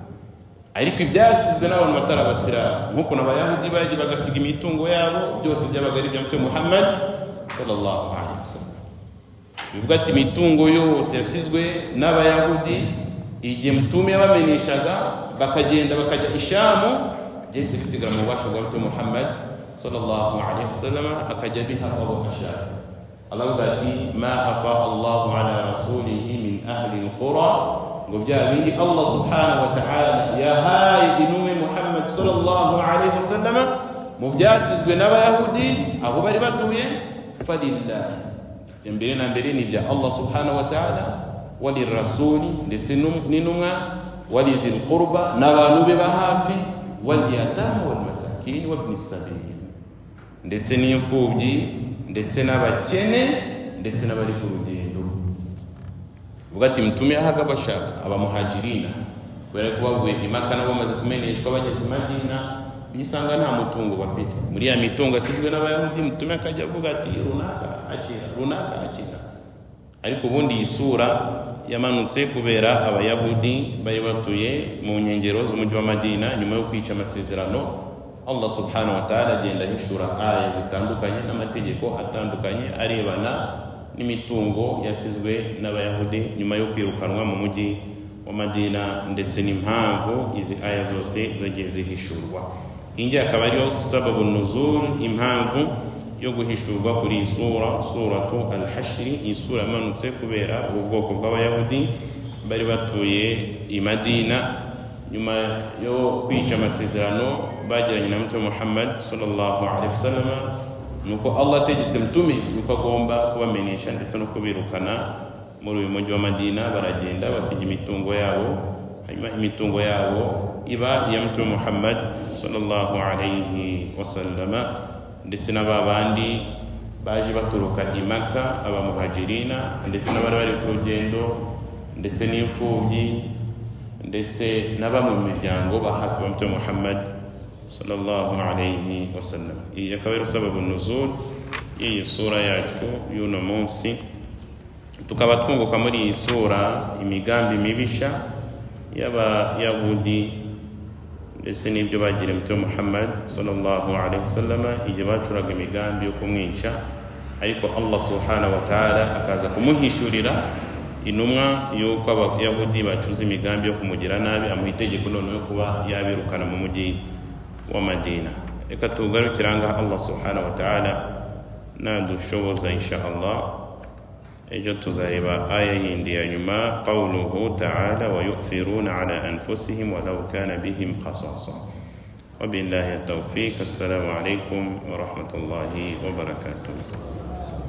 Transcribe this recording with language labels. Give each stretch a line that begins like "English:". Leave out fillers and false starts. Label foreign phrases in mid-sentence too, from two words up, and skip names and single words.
Kinyarwanda: Ariko ibyasizwe n'abantu batarabasira nk'uko n'abayahudi bagiye bagasiga imitungo yabo, byose byabaga ari ibya Mtume Muhammad
Arabic: صلى الله عليه وسلم.
Kinyarwanda: Bivuga ati imitungo yose yasizwe n'abayahudi igihe Mtume yabamenyeshaga bakagenda bakajya Ishamu, byose bisigara mu bubasha bwa Mtume Muhammad
Arabic: صلى الله عليه وسلم,
Kinyarwanda: akajya biha abo ashaka.
Arabic: Allah bati ما أفاء الله على رسوله من أهل القرى,
Kinyarwanda: ngo bya bindi Allah
Arabic: سبحانه و
Kinyarwanda: ta'ala yahaye intumwe Muhammad
Arabic: صلى الله عليه وسلم
Kinyarwanda: mu byasizwe n'abayahudi aho bari batuye, falillah, mbere na mbere ni bya
Arabic: الله سبحانه وتعالى, وللرسول
Kinyarwanda: ndetse n'intumwa,
Arabic: ولذي القربى
Kinyarwanda: n'abantu be bahafi,
Arabic: واليتامى والمساكين وابن السبيل,
Kinyarwanda: ndetse n'imfubyi ndetse n'abakene ndetse n'abari ku rugendo. Vuga ati Mtume yahaga bashaka abamuhajirina, kubera ko bavuye i Makka nabo bamaze kumeneshwa bageze i Madina, bisanga nta mutungo bafite. Muri ya mitungo asizwe n'abayahudi, Mtume akajya avuga ati runaka akira. Ariko ubundi isura yamanutse kubera abayahudi bari batuye mu nkengero z'umujyi wa Madina nyuma yo kwica amasezerano.
Arabic: الله سبحانه وتعالى
Kinyarwanda: agenda ahishura aya zitandukanye n'amategeko atandukanye arebana n'imitungo yasizwe n'abayahudi nyuma yo kwirukanwa mu mujyi wa Madina, ndetse n'impamvu izi aya zose zagiye zihishurwa. Ingi akaba ariyo
Arabic: سبب نزول,
Kinyarwanda: impamvu yo guhishurwa kuri suratu al-Hashr. Isura yamanutse kubera ubwoko bw'abayahudi bari batuye i Madina nyuma yo kwica amasezerano bagiranye na Mtume Muhammad
Arabic: صلى الله عليه وسلم,
Kinyarwanda: nuko Allah ategetse Mtume yuko agomba kubamenyesha ndetse no kubirukana muri uyu mujyi wa Madina. Baragenda basiga imitungo yabo, hanyuma imitungo yabo iba iya Mtume Muhammad
Arabic: صلى الله عليه وسلم,
Kinyarwanda: ndetse n'ababandi baje baturuka i Makka, abamuhajirina ndetse n'abari bari ku rugendo, ndetse n'imfubyi ndetse n'abamwe mu miryango bahafi ba Mtume Muhammad
Arabic: صلى الله عليه وسلم.
Kinyarwanda: Iyi akaba ari
Arabic: سبب نزول
Kinyarwanda: y'iyi sura yacu y'uno munsi. Tukaba twunguka muri iyi sura imigambi mibisha y'abayahudi ndetse n'ibyo bagira Mtume Muhammad
Arabic: صلى الله عليه وسلم
Kinyarwanda: igihe bacuraga imigambi yo kumwica, ariko
Arabic: الله سبحانه وتعالى
Kinyarwanda: akaza kumuhishurira intumwa yuko abayahudi bacuze imigambi yo kumugira nabi, amuha itegeko none yo kuba yabirukana mu mujyi wa Madina. Reka tugarukire ngaha
Arabic: الله سبحانه وتعالى
Kinyarwanda: nadushoboza
Arabic: إن شاء الله
Kinyarwanda: ejo tuzareba aya yindi ya nyuma,
Arabic: قوله تعالى ويؤثرون على أنفسهم ولو كان بهم خصاصة. وبالله التوفيق. السلام عليكم ورحمة الله وبركاته.